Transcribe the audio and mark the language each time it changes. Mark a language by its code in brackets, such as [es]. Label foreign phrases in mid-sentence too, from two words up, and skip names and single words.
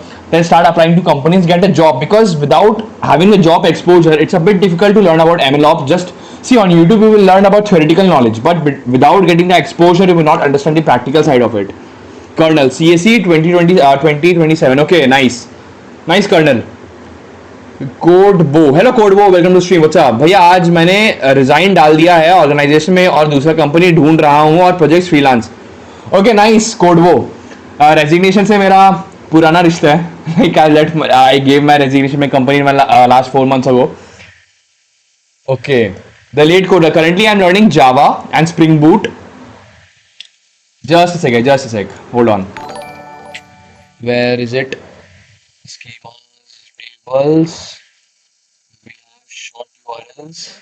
[en] Then start applying to companies, get a job, because without having a job exposure, it's a bit difficult to learn about ML Ops. Just see, on YouTube you will learn about theoretical knowledge, but without getting the exposure, you will not understand the practical side of it. Colonel, CSE 2027. Okay, nice Colonel. Kodbo, hello Kodbo, welcome to stream. What's up भैया? [hi] आज मैंने रिजाइन डाल दिया है ऑर्गेनाइजेशन में और दूसरा कंपनी ढूंढ रहा हूँ और [en] project freelance. okay nice Kodbo. [hi] रेजिग्नेशन से मेरा पुराना रिश्ता है। [en] I gave my resignation my company in my last 4 months ago. Okay, the lead coder. Currently I'm learning Java and Spring Boot. Just a sec, hold on. Where is it? Schemas, tables, we have short URLs.